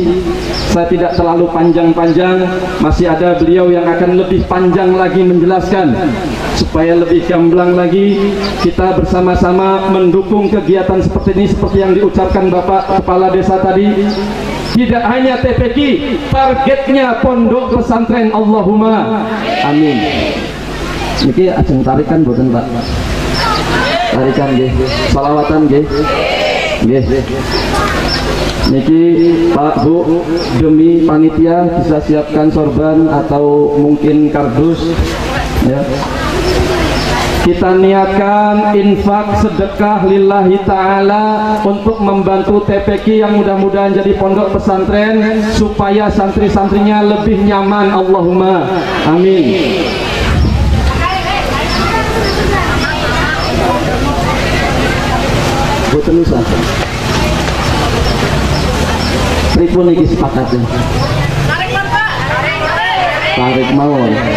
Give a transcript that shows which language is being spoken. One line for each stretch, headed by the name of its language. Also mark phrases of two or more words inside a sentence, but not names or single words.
Indonesian: Saya tidak terlalu panjang-panjang, masih ada beliau yang akan lebih panjang lagi menjelaskan. Supaya lebih gamblang lagi, kita bersama-sama mendukung kegiatan seperti ini, seperti yang diucapkan Bapak Kepala Desa tadi. Tidak hanya TPQ, targetnya pondok pesantren.
Arabic: اللهم آمين.
Javanese: Niki ajeng tarikan boten, Pak? Tarikan nggih, shalawatan nggih. Nggih. Niki Pak Bu,
Indonesian: demi panitia bisa siapkan sorban atau mungkin kardus, ya. Kita niatkan infak sedekah
Arabic: لله تعالى
Indonesian: untuk membantu TPQ yang mudah-mudahan jadi pondok pesantren supaya santri-santrinya lebih nyaman.
Arabic: اللهم آمين.
Javanese: Boten usah. Pripun iki sepakatnya? Tarik mawon.